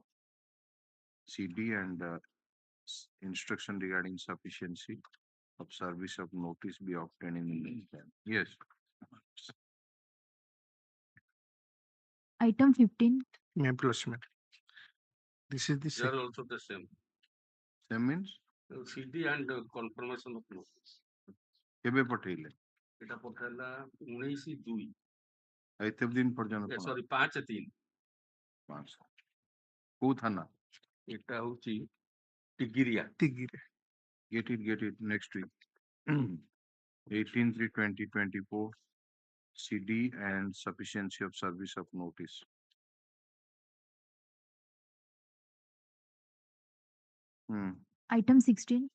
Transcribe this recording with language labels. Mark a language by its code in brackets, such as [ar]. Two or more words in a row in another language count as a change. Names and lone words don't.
[en] CD and instruction regarding sufficiency of service of notice be obtained in the meantime. Yes. Item 15. May I plus ma'am. This is the They are also the same. Same means CD and confirmation of notice. [or] କେବେ ପଠେଇଲେ? এটা ପଠାଇଲା 19/2 ଏତେ ଦିନ ପର୍ଯ୍ୟନ୍ତ ସରି 5/3 କୋଉ ଥାନା? এটা ହଉଛି ଟିଗିରିଆ [en] Tigire. Get it next week. 18/3/2024 CD and sufficiency of service of notice. Item 16.